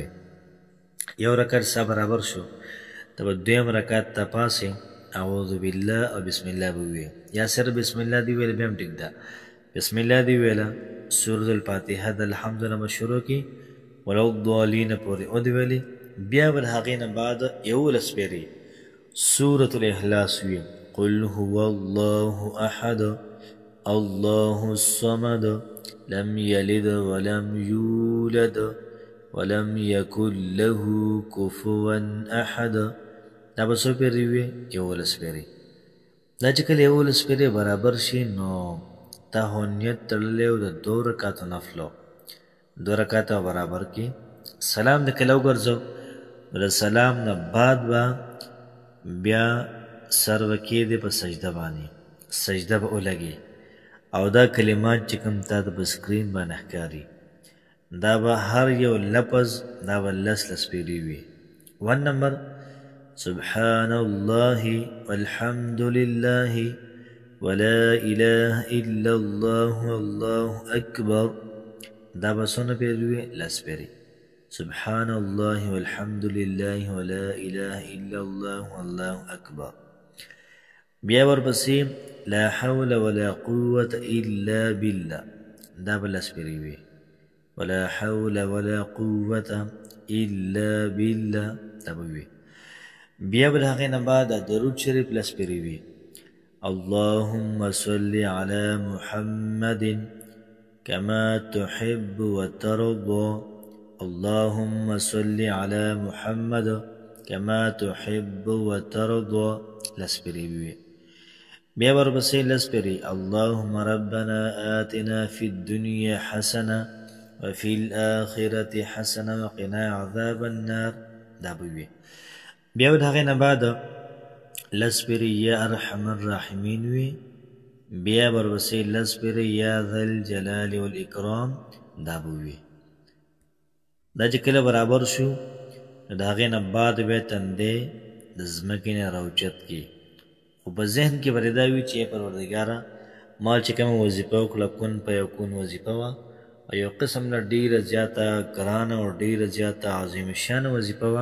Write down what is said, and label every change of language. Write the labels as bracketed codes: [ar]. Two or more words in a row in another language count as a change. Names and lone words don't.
[ps] یو رکعت ستا برابر شو ته به دویم رکعت ته پاسې [ar] اعوذ بالله [ps] او [ar] بسم الله [ps] به ووایې یا صرف [ar] بسم الله [ps] دې ویله بیا هم ټیک ده. [ar] بسم الله [ps] دې ویله سورة الفاتحه د الحمد نه به شروع کړي [ar] ولا الضالین [ps] پورې او دې ویلې بیا به د هغې نه بعد 11 پیرې سورة الاخلاص وي [ar] قل هو الله احد الله الصمد لم يلد ولم يولد ولم يكن له كفوا احد. [ps] دا به څو پیرې وي 11 پیرې. دا چې کله 11 پیرې برابر شي نو تا هو نیت تړلی و د 2 رکعاتو نفلو 2 رکعاته برابر کې سلام د کله وګرځو د سلام نه بعد به بیا سر وکېدې په سجده باندې سجده به ولګې او دا کلمات چې کوم تا ته په سکرین باندې ښکاري دا به هر یو لفظ دا به 10 پیرې وي. [ar] 1 نمبر سبحان الله والحمد لله ولا إله إلا الله والله أكبر [ps] دا به څونه پیرې وي 10 پیرې. [ar] سبحان الله والحمد لله ولا إله إلا الله والله أكبر. [ps] بیا ورپسې [ar] لا حول ولا قوة إلا بالله [ps] دا به 10 پیرې وي. [ar] ولا حول ولا قوة إلا بالله [ps] دا به وي. بیا به د هغې نه بعد درود شریف 10 پیرې وي. [ar] اللهم صل على محمد كما تحب وترضى اللهم صل على محمد كما تحب وترضى [ps] 10 پیرې وي. بیا ورپسې 10 پیرې [ar] اللهم ربنا آتنا في الدنيا حسنة وفي الآخرة حسنة وقنا عذاب النار [ps] دا به وي. بیا د هغې نه بعد 10 پیرې [ar] یا ارحم الراحمین [ps] وي. بیا ورپسې 10 پیرې [ar] یا ذا الجلال والإکرام [ps] دا به وي. دا چې کله برابر شو د هغې نه بعد بیا تندې د ځمکې نه راوچت کړي خو په ذهن کې به دا وي چې پروردګاره ما چې کومه وظیفه وکړه کن په یکون وظیفه وه او یو قسم نه ډېره زیاته ګرانه او ډېره زیاته عظیم شانه وظیفه وه.